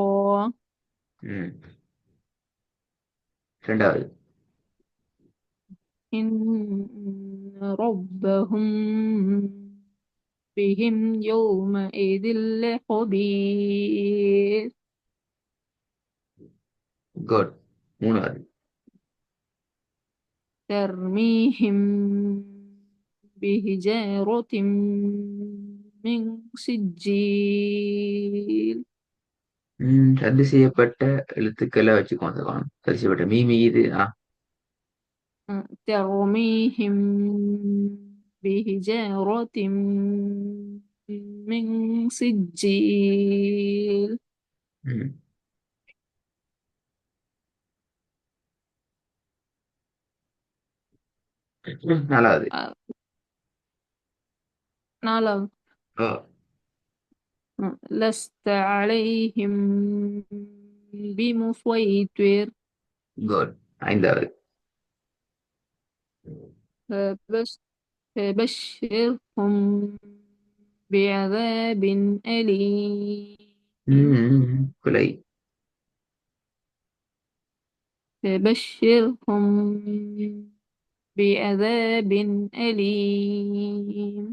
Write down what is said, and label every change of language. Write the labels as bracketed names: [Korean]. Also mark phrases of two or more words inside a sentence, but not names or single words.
[Tamil] ம். ரெண்டாவது. [Arabic] إن ربهم بهم يومئذ لخبير. [Tamil] குட். மூணாவது. [Arabic] ترميهم بحجارة من سجيل. [Tamil] ரத்து செய்யப்பட்ட எழுத்துக்களை வச்சுக்கோங்க காணும். ரத்து செய்யப்பட்ட மீமி இது [Arabic] ترميهم بحجارة من سجيل. [Tamil] ம். நாலாவது. [Arabic] آه، نعلم. ஓ. لست عليهم بمسيطر. [Tamil] குட். ஐந்தாவது. [Arabic] فبش- فبشرهم بعذاب أليم. [Tamil] குலை. [Arabic] فبشرهم بعذاب أليم.